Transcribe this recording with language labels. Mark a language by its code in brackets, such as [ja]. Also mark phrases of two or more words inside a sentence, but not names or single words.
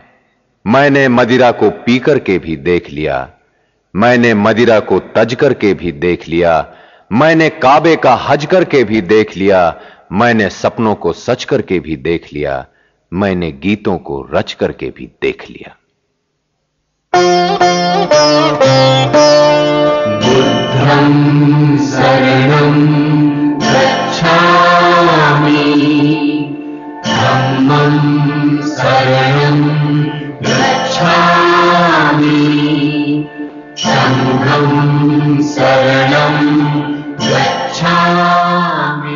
[hi] मैंने मदिरा को पी करके भी देख लिया, मैंने मदिरा को तज करके भी देख लिया, मैंने काबे का हज करके भी देख लिया, मैंने सपनों को सच करके भी देख लिया, मैंने गीतों को रच करके भी देख लिया। [pi] बुद्धं शरणं गच्छामि, धम्मं शरणं गच्छामि, संघं शरणं गच्छामि।